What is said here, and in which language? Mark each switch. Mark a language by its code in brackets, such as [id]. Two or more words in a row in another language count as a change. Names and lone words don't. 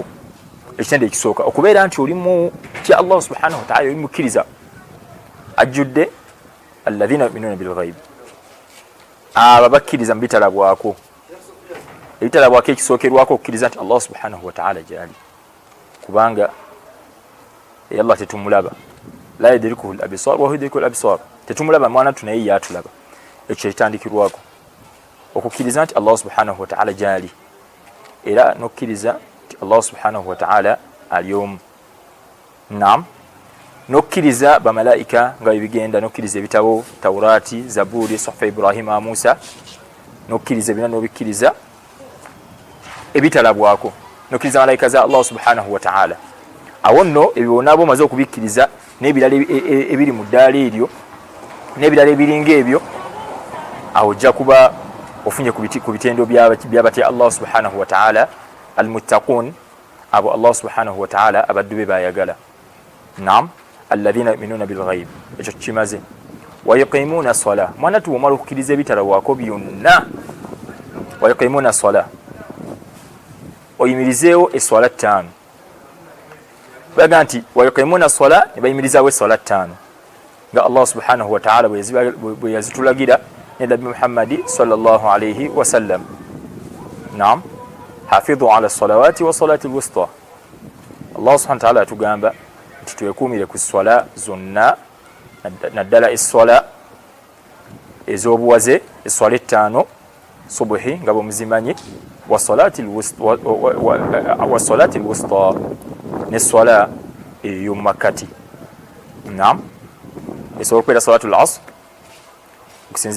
[lg] Ekitendo ekisooka okubeera nti olimu kya Allah [ar] سبحانه وتعالى, [lg] oli mukkiriza ajjudde [ar] الذين يؤمنون بالغيب, [lg] abo abakkiriza mu bitalabwako. Ebitalabwako ekisookerwako okukkiriza nti Allah [ar] سبحانه وتعالى [lg] gyali, kubanga Allah tetumulaba, [ar] لا يدركه الأبصار وهو يدرك الأبصار, [lg] tetumulaba mwana tunaye yatulaba. Ekyo kitandikirwako okukkiriza nti Allah [ar] سبحانه وتعالى [lg] gyali, era nokkiriza nti Allah [ar] سبحانه وتعالى [lg] ali omu. Naam, nokkiriza bamalaika nga bigenda, nokkiriza ebitabo Tawrati, Zaburi, Suhfa Ibrahima, Musa, nokkiriza bina nobikkiriza ebitalabwako, nokkiriza malaika za Allah [ar] سبحانه وتعالى. [lg] Awo nno ebyo nabo maze okubikkiriza n'ebirala ebiri mu ddaala eryo n'ebirala ebiringa ebyo, awo ojja kuba ofunye ku bitendo by'abatya Allah [ar] سبحانه وتعالى المتقون, [lg] abo Allah [ar] سبحانه وتعالى [lg] abaddu be bayagala. Naam, [ar] الذين يؤمنون بالغيب, [lg] ekyo kimaze. [ar] ويقيمون الصلاة, [lg] mwana tuwomala okukkiriza ebitalabwako byonna, [ar] ويقيمون الصلاة, [lg] oyimirizeewo eswala ttaano. Baga nti [ar] ويقيمون الصلاة, [lg] ne bayimirizaawo eswala ttaano nga Allah [ar] سبحانه وتعالى [lg] bwe yazitulagira ne Nabi Muhammad [ar] صلى الله عليه وسلم. نعم حافظوا على الصلوات والصلاة الوسطى الله سبحانه وتعالى [lg] atugamba nti twekuumire ku swala zonna naddala esswala ez'obuwaze esswala ettaano subuhi nga bwemuzimanyi [ar] والصلاة الوسطى [lg] n'esswala ey'omu makkati naam esobola okubeera [ar] صلاة العصر [lg] okusinziira